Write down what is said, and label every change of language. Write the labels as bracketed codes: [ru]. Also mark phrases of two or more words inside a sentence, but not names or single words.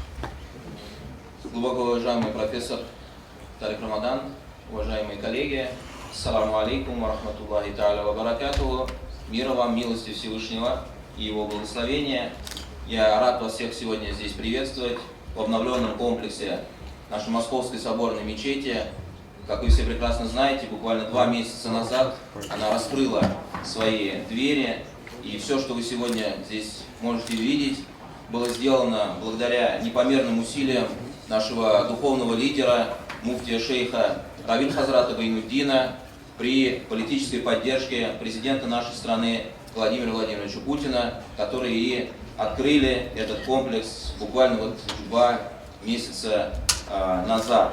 [ru] Глубоко уважаемый профессор Тарик Рамадан, уважаемые коллеги, [ar] السلام عليكم ورحمة الله تعالى وبركاته. [ru] Мира вам, милости Всевышнего и его благословения. Я рад вас всех сегодня здесь приветствовать в обновленном комплексе нашей Московской соборной мечети. Как вы все прекрасно знаете, буквально 2 месяца назад она раскрыла свои двери, и все, что вы сегодня здесь можете видеть, было сделано благодаря непомерным усилиям нашего духовного лидера, муфтия шейха Равин Хазрата Байнуддина, при политической поддержке президента нашей страны Владимира Владимировича Путина, которые и открыли этот комплекс буквально вот 2 месяца назад.